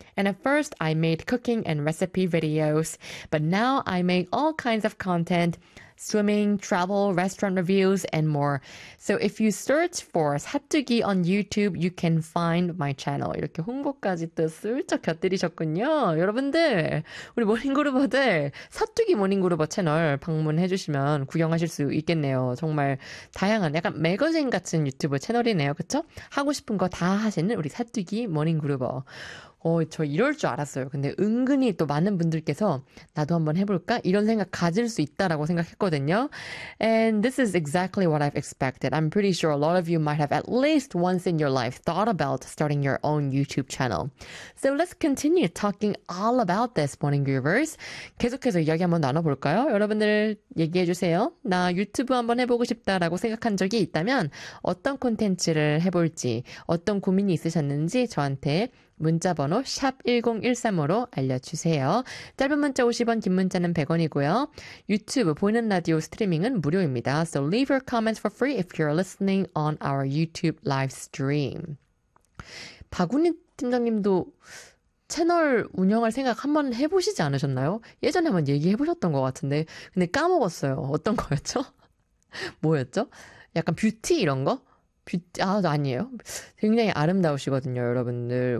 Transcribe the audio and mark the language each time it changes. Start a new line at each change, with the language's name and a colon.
English: And at first, I made cooking and recipe videos. But now I make all kinds of content, swimming, travel, restaurant reviews, and more. So if you search for 사뚜기 on YouTube, you can find my channel.
Korean: 이렇게 홍보까지 또 슬쩍 곁들이셨군요. 여러분들, 우리 모닝그루버들, 사뚜기 모닝그루버 채널 방문해주시면 구경하실 수 있겠네요. 정말 다양한, 약간 매거진 같은 유튜브 채널이네요. 그쵸? 하고 싶은 거다 하시는 우리 사뚜기 모닝그루버. 저 이럴 줄 알았어요. 근데 은근히 또 많은 분들께서 나도 한번 해볼까? 이런 생각 가질 수 있다라고 생각했거든요.
English: And this is exactly what I've expected. I'm pretty sure a lot of you might have at least once in your life thought about starting your own YouTube channel. So let's continue talking all about this, Morning Groovers.
Korean: 계속해서 이야기 한번 나눠볼까요? 여러분들 얘기해주세요. 나 유튜브 한번 해보고 싶다라고 생각한 적이 있다면 어떤 콘텐츠를 해볼지, 어떤 고민이 있으셨는지 저한테 문자번호 샵1013으로 알려주세요. 짧은 문자 50원, 긴 문자는 100원이고요. 유튜브 보이는 라디오 스트리밍은 무료입니다.
English: So leave your comments for free if you're listening on our YouTube live stream.
Korean: 박우니 팀장님도 채널 운영할 생각 한번 해보시지 않으셨나요? 예전에 한번 얘기해보셨던 것 같은데 근데 까먹었어요. 어떤 거였죠? 뭐였죠? 약간 뷰티 이런 거? 아니에요. 굉장히 아름다우시거든요, 여러분들.